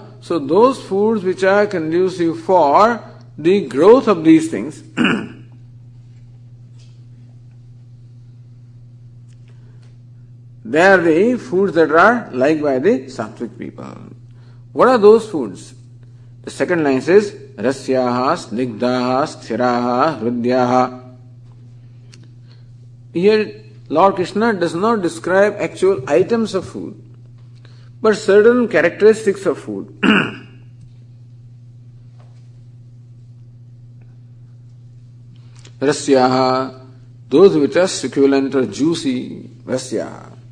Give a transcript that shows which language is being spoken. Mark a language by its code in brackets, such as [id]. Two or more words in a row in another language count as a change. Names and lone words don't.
[en] So those foods which are conducive for the growth of these things, they are the foods that are liked by the sattvic people. What are those foods? The second line says, [sa] rasyaha, snigdhaha, sthiraha, hrudyaha. [en] Here Lord Krishna does not describe actual items of food, but certain characteristics of food. Rasyaha, those which are succulent or juicy, rasyaha.